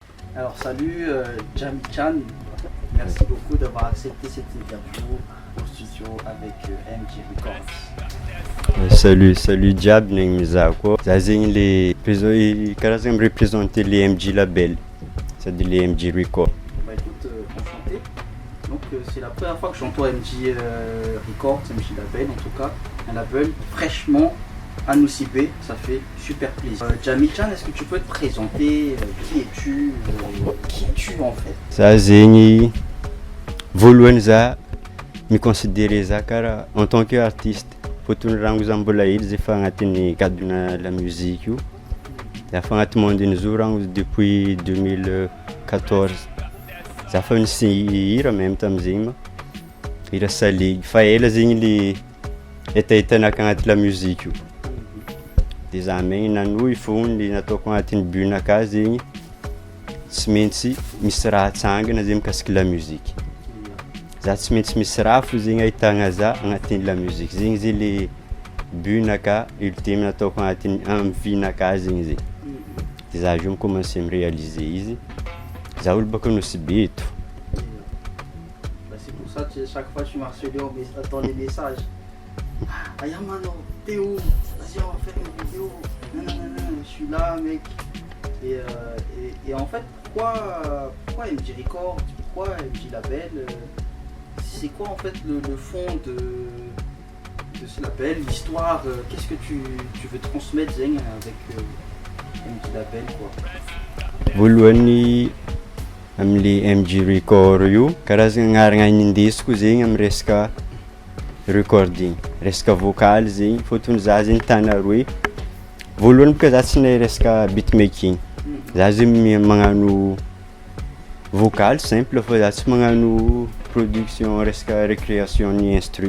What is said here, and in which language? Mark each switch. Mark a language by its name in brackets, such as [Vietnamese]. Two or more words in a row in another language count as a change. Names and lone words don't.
[French] Alors salut Jamie Chan, merci beaucoup d'avoir accepté cette interview au studio avec MG Records. [Malagasy] Salut Diab ning mizako. Za zegny le karazagna [French] représenter les MG Label, c'est-à-dire les MG Records. Bah écoute, enchanté. Donc c'est la première fois que j'entends MG Records, MG Label en tout cas, un label fraîchement à Nosy-Be, ça fait super plaisir. Jamie Chan, est-ce que tu peux te présenter? Qui es-tu? Qui es-tu en fait? [Malagasy] Za zegny voalohany za miconsidérer za kara [French] en tant qu'artiste. [Malagasy] Fotony rango za mbola hely zay fa agnatin'ny [French] cadre la musique [Malagasy] io. Za fa agnaty monde zao rango depuis 2014. Za fa nisy hira même tam'zegny ma hira saligy fa ela zegny le etahitanaka agnaty [French] la musique [Malagasy] io. De za megny nanohy fony nataoko agnatin'ny but-naka zegny tsy maintsy misy raha atsangana zay mikasiky [French] la musique. [Malagasy] Za tsy maintsy misy raha fo zegny ahitagna za agnatin'ny [French] la musique. [Malagasy] Zegny zay le but-naka ultime nataoko agnatin'ny vie-naka zegny zay. De za jo [French] commencé réaliser [Malagasy] izy. Za olo baka Nosy-Be eto. [French] C'est pour ça que chaque fois tu m'as harcelé dans les messages. Ah Yamano, t'es où? Vas-y, on va faire une vidéo. Non, je suis là, mec. Et en fait, pourquoi MG Records? Pourquoi MG Label? C'est quoi en fait le fond de ce label? L'histoire? Qu'est-ce que tu veux transmettre Zeng avec MG Label quoi? [Malagasy] Voalohany am'le MG Record io karazagna agnarana indesiko zegny amy resaka recording, resaka vocal zegny fotony za zegny tana roe. Voalohany boka za tsy nahay resaka beatmaking. Za zegny magnano vocal simple fa za tsy magnano production resaka recréation ny instru.